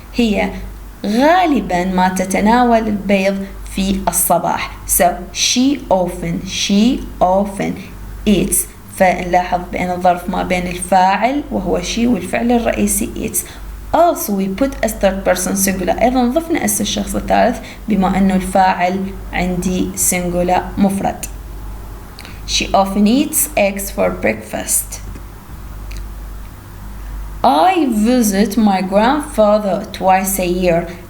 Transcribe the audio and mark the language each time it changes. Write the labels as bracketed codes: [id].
[ar] هي غالبا ما تتناول البيض في الصباح. [en] So she often eats. [ar] فنلاحظ بأن الظرف ما بين الفاعل وهو she والفعل الرئيسي eats. [en] Also we put a third person singular. [ar] أيضا ضفنا اس الشخص الثالث بما أنه الفاعل عندي singular مفرد. [en] She often eats eggs for breakfast. I visit my grandfather twice a year.